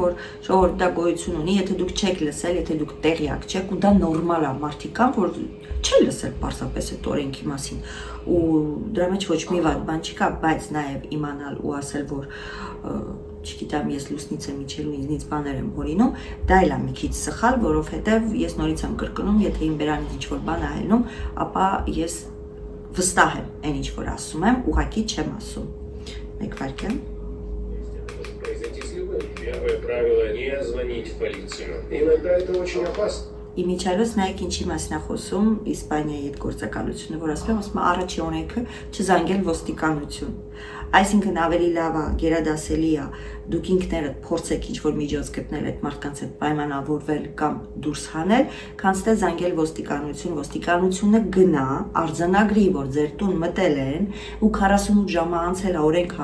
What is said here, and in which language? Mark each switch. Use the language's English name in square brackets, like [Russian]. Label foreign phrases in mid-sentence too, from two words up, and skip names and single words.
[Armenian] որ ժողովուրդ դա գոյություն ունի, եթե դուք չեք լսել, եթե դուք տեղյակ չեք ու դա նորմալ է, մարդիկ կան, որ չեն լսել պարզապես այդ օրենքի մասին ու դրա մեջ ոչ մի վատ բան չկա, բայց նաև իմանալ ու ասել, որ չգիտեմ, ես լուսնից եմ իջել ու ինձնից բաներ եմ հորինում, դա էլ է մի քիչ սխալ, որովհետև ես նորից եմ կրկնում, եթե իմ բերանից ինչ-որ бан է ելնում, ապա ես վստահ եմ այն ինչ որ ասում եմ, ուղղակի չեմ ասում։ Մեկ վայրկյան։ [Russian] Первое правило не звонить в полицию. Иногда это очень опасно. [Armenian] Իմիջիայլոց նայեք ինչի մասին է խոսում Իսպանիայի այդ գործակալությունը, որ ասում է առաջի օրենքը չզանգել ոստիկանություն։ Այսինքն ավելի լավ է, գերադասելի է, դուք ինքներդ փորձեք ինչ-որ միջոց գտնել այդ մարդկանց հետ պայմանավորվել կամ դուրս հանել, քան թե զանգել ոստիկանություն, ոստիկանությունը գնա, արձանագրի, որ ձեր տուն մտել են ու 48 ժամ անցել է, օրենքը